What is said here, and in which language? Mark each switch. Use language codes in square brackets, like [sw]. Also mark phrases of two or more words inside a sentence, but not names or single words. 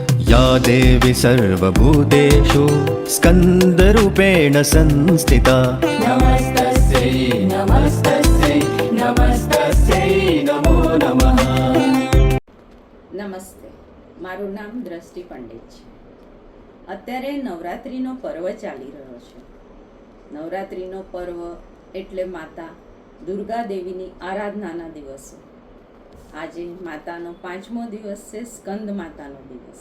[sa] या देवी सर्वभूतेषु स्कन्दरूपेण संस्थिता नमस्तस्यै नमस्तस्यै नमस्तस्यै नमो नमः। [gu] નમસ્તે, મારું નામ દ્રષ્ટિ પંડિત છે. અત્યારે નવરાત્રિનો પર્વ ચાલી રહ્યો છે. નવરાત્રિનો પર્વ એટલે માતા દુર્ગા દેવીની આરાધનાના દિવસો. આજે માતાનો 5મો દિવસ છે, સ્કંદ માતાનો દિવસ.